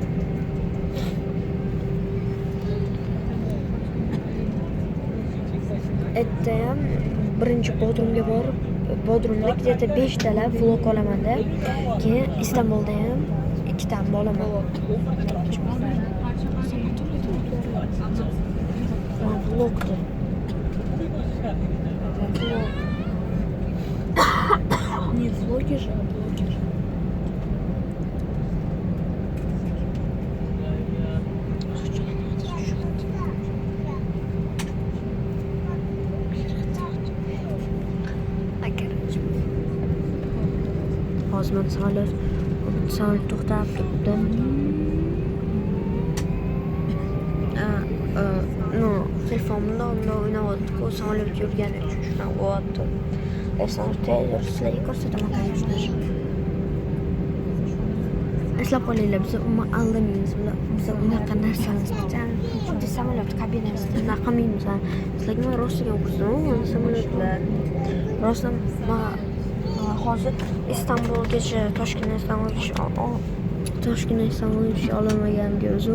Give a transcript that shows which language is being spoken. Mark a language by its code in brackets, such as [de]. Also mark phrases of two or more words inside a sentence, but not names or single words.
[uz] Ertayam birinchi Bodrumga borib, Bodrumda где-то 5 talab vlog olaman-da. Keyin Istanbulda ham 2 ta olaman. Vlogdir. [ru] Не влоги же, а блогер. [uz] Hozir men samolyot to'xtab turibdi. Telefonimda o'ynayapti-ku, samolyot yurgani uchun shunaqa bo'lyapti. Sizlarga ko'rsataman, [ru] конечно же. [uz] Eslab qolinglar, biz umuman aldamaymiz. Biz unaqa narsani xuddi samolyot kabinasida unaqa qilmaymiz. Sizlarga men rostiga ko'rsataman, samolyotlar. Rostdan hozir Istanbulgacha Toshkentdan Istanbulgacha olmaganimga uzr.